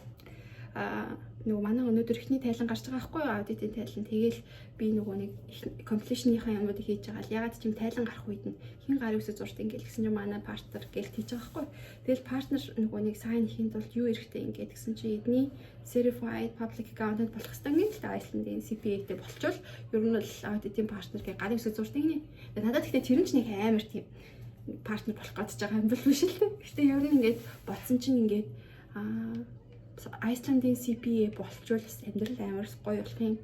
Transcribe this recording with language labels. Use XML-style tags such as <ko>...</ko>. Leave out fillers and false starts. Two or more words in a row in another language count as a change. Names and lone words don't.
<mn>Нөгөө манай өнөөдөр ихний тайлан гарч байгаа байхгүй юу аудитын тайлан. Тэгээл би нөгөө нэг completion-ийнхаа юмнуудыг хийж байгаа л ягаад ч юм тайлан гарах үед нь хин гар үсэ зурд ингээл гэсэн юм манай партнер гэлт хийж байгаа байхгүй. Тэгэл партнер нөгөө нэг сайн хийхэд бол юу эрэхтэй ингээд гэсэн чи эдний</mn> <en>certified public accountant</en> <mn>болох хэрэгтэй ингээд л Iceland-ийн CPA-тэй болчвол ер нь бол аудитын партнер гээ гар үсэ зурд нэг. Надад гэхдээ тэр нь ч нэг амар тийм партнер болох гэж байгаа юм бол биш л дээ. Гэтэ ер нь ингээд бодсон чинь ингээд Iceland-ийн CPA болчвол бас амьдрал амар гоё болох юм.</mn>